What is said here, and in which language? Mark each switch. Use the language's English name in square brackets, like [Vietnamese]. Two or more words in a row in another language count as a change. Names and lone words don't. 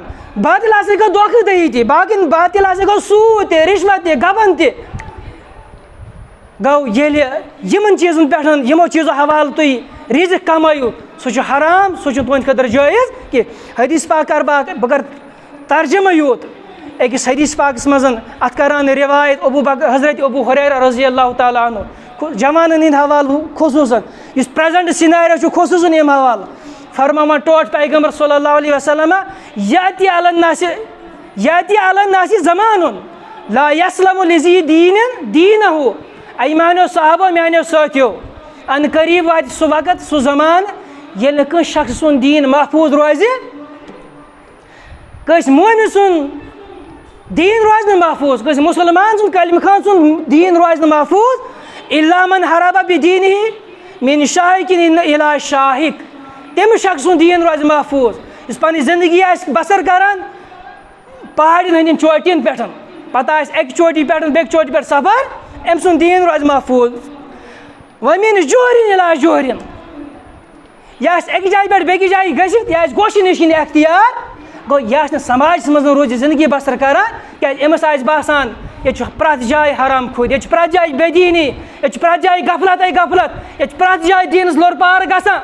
[Kashmiri] باطل ہسا گوٚو دھوکہٕ دہی تہِ باطل ہسا گوٚو سوٗد تہِ رشوت تہِ گبن تہِ. گوٚو ییٚلہِ یِمن چیٖزن پٮ۪ٹھ یِمو چیٖزو حوالہٕ تُہۍ رزق کمٲیِو سُہ چھُ حرام سُہ چھُنہٕ تُہنٛدِ خٲطرٕ جٲیز کینٛہہ. حدیث پاک کرٕ بہٕ کرٕ ترجمہٕ یوت أکِس حدیث پاکس منٛز اتھ کران روایت حضرت ابو ہریرہ رضی اللہ تعالیٰ عنہ جوانن ہٕنٛدۍ حوالہٕ خصوٗصن یُس [English] present scenario [Kashmiri] چھُ خصوٗصن امہِ حوالہٕ فرماوان ٹوٹ پیغمبر صلی اللہ علیہ وسلم [Arabic] یاتی علی الناس زمان لا یسلم لذی دین دینہ. [Kashmiri] ای میانو صحابہ میانو ساتھیو ان قریب وات سہ وقت سہ زمان ییٚلہِ نہٕ کٲنٛسہِ شخص سُنٛد دیٖن محفوٗظ روزِ, کٲنٛسہِ مومن سُنٛد دیٖن روزِ نہٕ محفوٗظ, کٲنٛسہِ مُسلمان سُنٛد کلمہ خان سُنٛد دیٖن روزِ نہٕ محفوٗظ [Arabic] اِلا من حرب بدیٖنہِ من شاہِکِن اِلی شاہِک. [Kashmiri] تٔمِس شخص سُنٛد دیٖن روزِ محفوٗظ یُس پنٕنۍ زندگی آسہِ بسر کران پہاڑن ہٕنٛدٮ۪ن چوٹین پٮ۪ٹھ, پتہٕ آسہِ اکہِ چوٹی پٮ۪ٹھ بیٚکہِ چوٹی پٮ۪ٹھ سفر, أمۍ سُنٛد دیٖن روزِ محفوٗظ. [Arabic] وَمِن جوہرِن اِلی جوہرِن, [Kashmiri] یہ آسہِ اکہِ جایہِ پٮ۪ٹھ بیٚکِس جایہِ گٔژھِتھ, یہِ آسہِ گوشہِ نِشِنۍ اختیار, گوٚو یہِ آسہِ نہٕ سماجس منٛز روزِ زندگی بسر کران کیٛازِ أمِس آسہِ باسان ییٚتہِ چھُ پرٛٮ۪تھ جایہِ حرام خود, ییٚتہِ چھُ پرٛٮ۪تھ جایہِ بے دیٖنی, ییٚتہِ چھُ پرٛٮ۪تھ جایہِ غفلتے غفلت, ییٚتہِ چھُ پرٛٮ۪تھ جایہِ دیٖنس لوٚر پار گژھان.